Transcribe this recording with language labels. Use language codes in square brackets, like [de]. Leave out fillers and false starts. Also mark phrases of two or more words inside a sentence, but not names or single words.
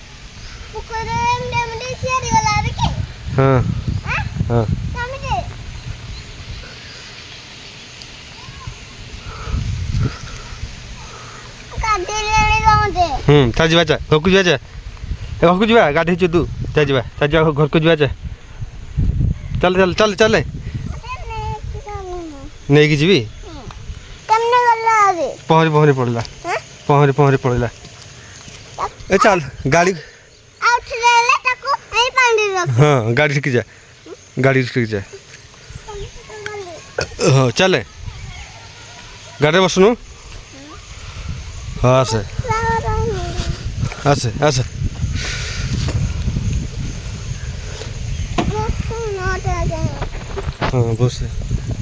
[hi] हाँ हाँ ता जा घर को जा घर को जा गाधे तू जा घर को जा चल चल चल चल [or] ନେଇକି ଯିବି କେମନେ ଗଲା ଆରେ ପହଁରି ପହଁରି ପଡ଼ିଲା ପହଁରି ପହଁରି ପଡ଼ିଲା ଏ ଚାଲ ଗାଡ଼ି ଆଉ ଉଠିଲେ ତାକୁ ଏଇ ପାଣି ରଖ ହଁ ଗାଡ଼ି ଶିଖି ଯା ଗାଡ଼ି ଶିଖି ଯା ହଁ ଚାଲେ ଗାଡ଼ିରେ ବସୁନୁ ହଁ ଆସେ ଆସେ ଆସେ ହଁ ବସେ